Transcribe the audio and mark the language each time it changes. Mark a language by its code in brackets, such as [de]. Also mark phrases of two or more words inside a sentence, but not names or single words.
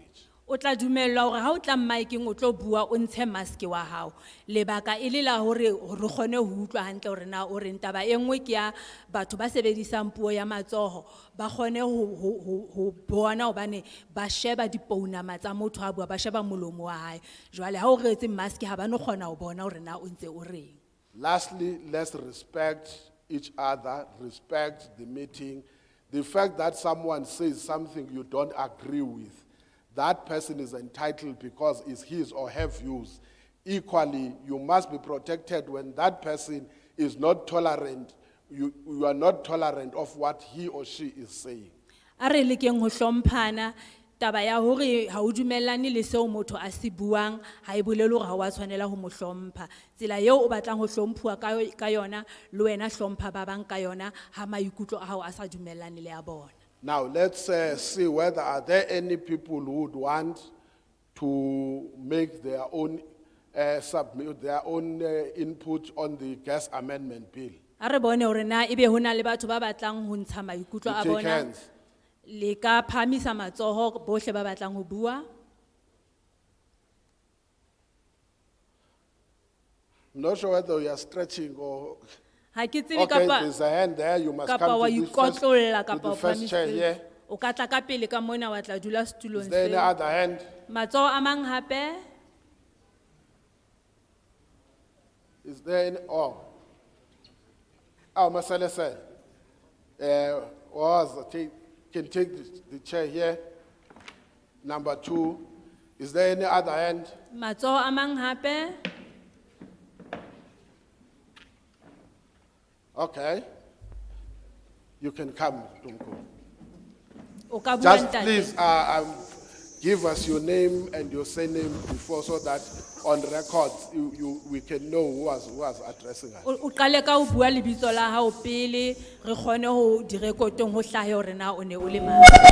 [st] O tla dumellwa hore ha o tla mmaekeng o tlo bua o ntshe mask wa hao. Lebaka e le la hore re kgone ho utlwa hantle hore na o reng. Taba e nngwe ke ya batho ba sebedisang puo ya matsoho ba kgone ho bona hobane ba sheba dipounama tsa motho a bua, ba sheba molomo wa hae. Jwale ha o retse mask ha ba no kgona ho bona hore na o ntse o reng. [en] Lastly, let's respect each other, respect the meeting. The fact that someone says something you don't agree with, that person is entitled because it's his or her views. Equally, you must be protected when that person is not tolerant. You are not tolerant of what he or she is saying. [st] A re lekeng ho hlomphana, taba ya hore ha o dumellane le seo motho a se buang ha e bolele hore ha wa tshwanela ho mo hlompha. Tsela eo o batlang ho hlomphuwa ka yona, le wena hlompha ba bang ka yona ha maikutlo a hao a sa dumellane le a bona. [en] Now let's see whether are there any people who would want to make their own submit their own input on the gas amendment bill. [st] A re bone hore na ebe hona le batho ba batlang ho ntsha maikutlo a [en] Take [st] bona. [en] hands. [st] Le ka phamisa matsoho bohle ba batlang ho bua. [en] I'm not sure whether you are stretching or. [st] Ha ke tsebe [en] Okay, [st] kapa [en] there's a hand there. You must [st] kapa wa [en] come [st] ikotlolla [en] to [st] kapa [en] the [st] o [en] first chair [st] phamise. [en] here. [st] O ka tla ka pele ka mona wa tla dula setulong [en] Is there any [st] seo. [en] other hand? [st] Matsoho a mang hape? [en] Is there any? Oh, Masalese. Can take the chair here. Number two. Is there any other hand? [st] Matsoho a mang hape? [en] Okay. You can come, Tumko. [st] O ka bua [en] Just [st] ntate. [en] please give us your name and your surname before so that on record we can know who was addressing us. [st] O qale ka ho bua lebitso la hao pele re kgone ho direkotong ho hlahe hore na o ne o le mang.